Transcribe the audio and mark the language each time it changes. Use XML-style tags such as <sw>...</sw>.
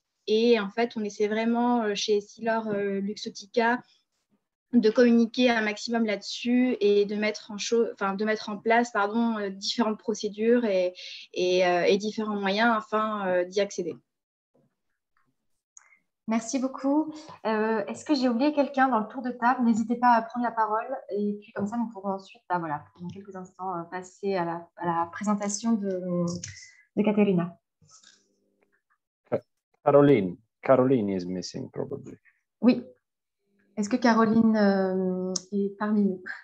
<fr>Et en fait, on essaie vraiment chez Siller Luxotica de communiquer un maximum là-dessus et de mettre en place différentes procédures et différents moyens afin d'y accéder. Merci beaucoup. Est-ce que j'ai oublié quelqu'un dans le tour de table? N'hésitez pas à prendre la parole et puis comme ça, nous pourrons ensuite, voilà, dans quelques instants, passer à la présentation de Caterina.</fr> <en>Caroline is missing probably.</en> <fr>Oui. Est-ce que Caroline est parmi nous?</fr>